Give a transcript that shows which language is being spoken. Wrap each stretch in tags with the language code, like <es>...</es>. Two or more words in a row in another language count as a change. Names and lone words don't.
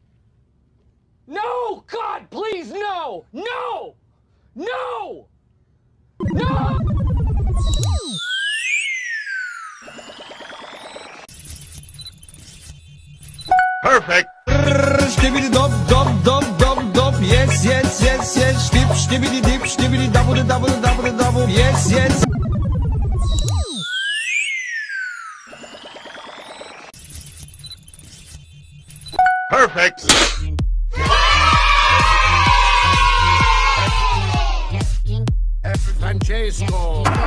<en>No, God, please, no! No! No! No! Perfect. Skibidi dop dop dop dop dop. Yes yes yes yes. Dip skibidi dip skibidi double double double double. Yes yes. Perfect. Francesco.</en>